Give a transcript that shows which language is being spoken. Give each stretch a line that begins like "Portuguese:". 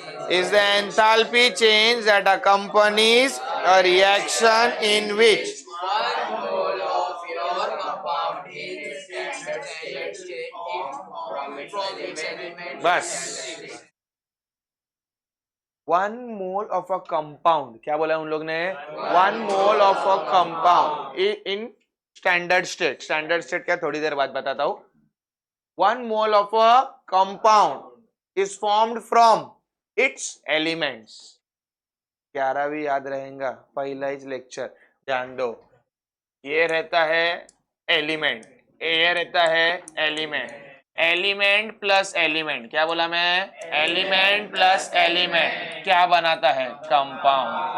English: Is the enthalpy change that accompanies a reaction in which one mole of your compound is standard state from its element.
Hindi: बस
English: 1 mole of a compound,
Hindi: क्या बोला उन लोग ने?
English: 1 mole of a compound in standard state.
Hindi: Standard state क्या, थोड़ी देर बाद बताता हूं.
English: 1 mole of a compound is formed from its elements.
Hindi: 11 भी याद रहेगा, पहला ही लेक्चर. ध्यान दो, ये रहता है एलिमेंट, ये रहता है एलिमेंट. एलिमेंट प्लस एलिमेंट, क्या बोला मैं? एलिमेंट प्लस एलिमेंट क्या बनाता है? कंपाउंड.